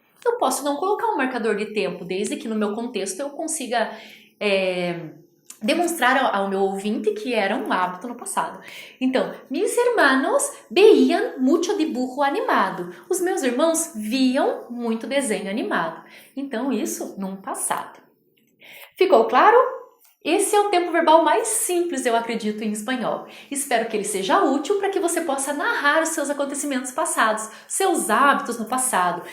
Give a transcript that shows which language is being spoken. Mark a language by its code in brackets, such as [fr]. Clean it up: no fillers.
[pt] Eu posso não colocar um marcador de tempo, desde que no meu contexto eu consiga demonstrar ao meu ouvinte que era um hábito no passado. Então, [es] mis hermanos veían mucho dibujo animado. [pt] Os meus irmãos viam muito desenho animado. Então, isso num passado. Ficou claro? Esse é o tempo verbal mais simples, eu acredito, em espanhol. Espero que ele seja útil para que você possa narrar os seus acontecimentos passados, seus hábitos no passado.